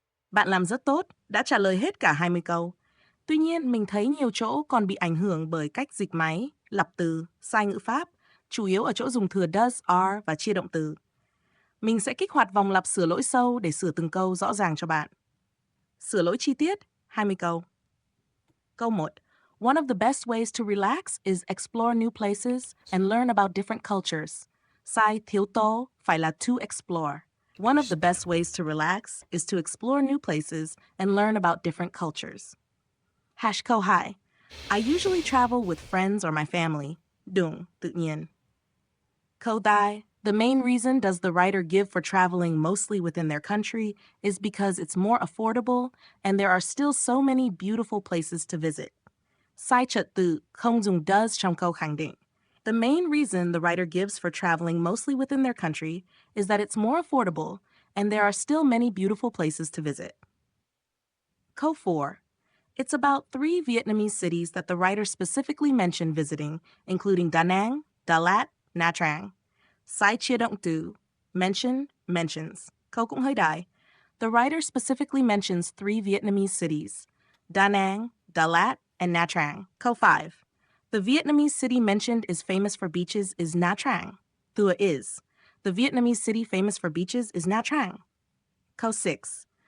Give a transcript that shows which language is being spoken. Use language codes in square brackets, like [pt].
[vi] Bạn làm rất tốt, đã trả lời hết cả 20 câu. Tuy nhiên, mình thấy nhiều chỗ còn bị ảnh hưởng bởi cách dịch máy, lặp từ, sai ngữ pháp, chủ yếu ở chỗ dùng thừa does, are và chia động từ. Mình sẽ kích hoạt vòng lặp sửa lỗi sâu để sửa từng câu rõ ràng cho bạn. Sửa lỗi chi tiết, 20 câu. Câu 1. [en] One of the best ways to relax is explore new places and learn about different cultures. [vi] Sai thiếu tố phải là to explore. [en] One of the best ways to relax is to explore new places and learn about different cultures. [vi] Câu 2. [en] I usually travel with friends or my family. [vi] Đúng, tự nhiên. Câu 3. [en] The main reason does the writer give for traveling mostly within their country is because it's more affordable and there are still so many beautiful places to visit. [vi] Sai trật tự, không dùng does trong câu khẳng định. [en] The main reason the writer gives for traveling mostly within their country is that it's more affordable and there are still many beautiful places to visit. [vi] Câu 4. [en] It's about 3 Vietnamese cities that the writer specifically mentioned visiting, including Da Nang, Đà Lạt, Nha Trang. [vi] Sai chia động từ, mention, mentions. Câu cũng hơi đại. [en] The writer specifically mentions 3 Vietnamese cities, Da Nang, Đà Lạt, and Nha Trang. [vi] Câu 5. [en] The Vietnamese city mentioned is famous for beaches is Nha Trang. [vi] Thua is. [en] The Vietnamese city famous for beaches is Nha Trang. [vi] Câu 6.